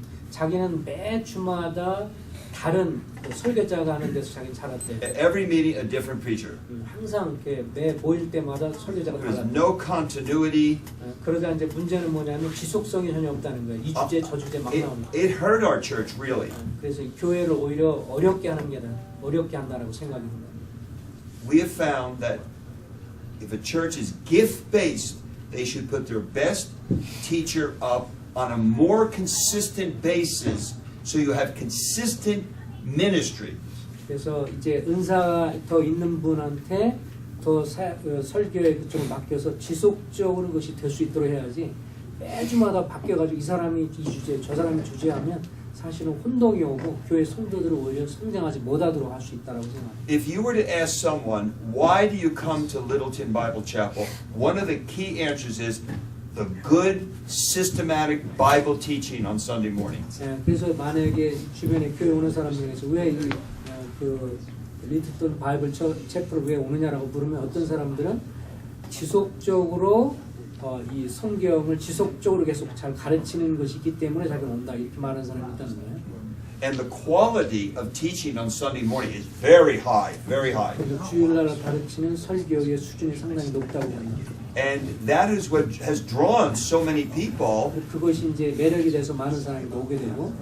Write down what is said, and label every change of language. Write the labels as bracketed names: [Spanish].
[Korean] 자기는 매 주마다 다른 설교자가 하는 데서 자기는 자랐대. [English] At every meeting a different preacher. [Korean] 항상 이렇게 매 모일 때마다 설교자가 [English] There's [Korean] 달랐대. [English] no continuity. [Korean] 그러다 이제 문제는 뭐냐면 지속성이 전혀 없다는 거예요. 이 주제 저 주제 막 나오는. [English] It hurt our church really. [Korean] 그래서 이 교회를 오히려 어렵게 하는 게 어렵게 한다라고 생각이 듭니다. [English] We have found that if a church is gift-based, they should put their best teacher up on a more consistent basis so you have consistent ministry. [Korean] 그래서 이제 은사가 더 있는 분한테 더 설교에 그쪽을 맡겨서 지속적으로 그것이 될 수 있도록 해야지, 매주마다 바뀌어가지고 이 사람이 이 주제, 저 사람이 주제하면 사실은 혼동이 오고 교회 성도들을 오히려 성장하지 못하도록 할 수 있다고 생각합니다. [English] If you were to ask someone, why do you come to Littleton Bible Chapel? One of the key answers is the good, systematic Bible teaching on Sunday mornings. [Korean] 그래서 만약에 주변에 교회 오는 사람 중에서 왜 이 리틀톤 바이블채플 왜 오느냐라고 물으면 어떤 사람들은 지속적으로 이 성경을 지속적으로 계속 잘 가르치는 것이기 때문에 자기는 온다, 이렇게 말하는 사람이 있다는 거예요. [English] And the quality of teaching on Sunday morning is very high, very high. [Korean] 그래서 주일날 가르치는 설교의 수준이 상당히 높다고 합니다. [English] And that is what has drawn so many people. [Korean] 그것이 이제 매력이 돼서 많은 사람이 오게 되고.